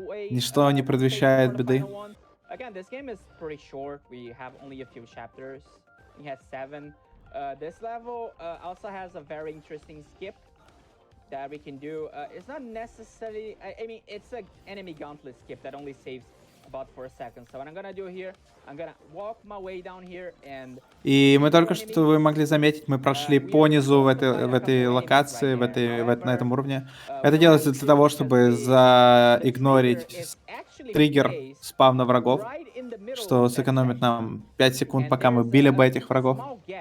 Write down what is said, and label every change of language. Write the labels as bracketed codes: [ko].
[ru] Ничто не предвещает беды. [en] Again, this game is pretty short. We have only a few chapters. It has 7. This level also has a very interesting skip that we can do. It's not necessarily... I mean, it's an enemy gauntlet skip that only saves about 4 seconds. So what I'm gonna do here, I'm gonna walk my way down here and... [ru] И мы только что, вы могли заметить, мы прошли по низу в этой локации, на этом уровне. Это делается для того, чтобы заигнорить триггер спавна врагов, что сэкономит нам 5 секунд, пока мы били бы этих врагов.